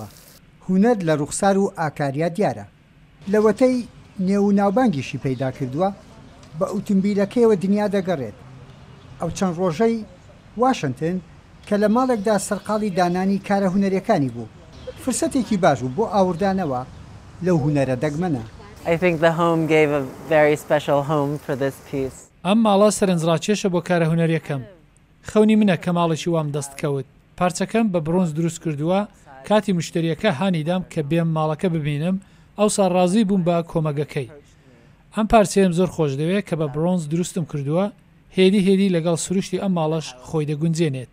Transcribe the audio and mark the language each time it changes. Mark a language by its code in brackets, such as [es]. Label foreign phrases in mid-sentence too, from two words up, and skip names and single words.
[ckb] هونەر لە ڕوخسار و ئاکاریا دیارە. لەوەتەی نێو ناوبانگیشی پەیدا کردووە بە ئۆتۆمبیلەکەیەوە دنیا دەگەڕێت. ئەو چەند ڕۆژەی واشنگتن کە لە ماڵێکدا سەرقاڵی دانانی کارە هونەرەکانی بوو. فرسەتێکی باش بوو بۆ ئاوردانەوە لەو هونەرە دەگمەنە. [en] I think the home gave a very special home for this piece. [ckb] ئەم ماڵە سەرنجڕاکێشە بۆ کارە هونەریەکەم. خەونی منە کە ماڵێکی وام دەست کەوت. پارچەکەم بە برۆنز دروست کردووە کاتی مشتریەکە هانیدام کە بێم ماڵەکە ببینم ئەوسا ڕازی بووم بە کۆمەگەکەی. ئەم پارچەیەم زۆر خۆش دەوێت کە بە برۆنز دروستم کردووە هێدی لەگەڵ سروشتی ئەم ماڵەش خۆی دەگونجێنێت.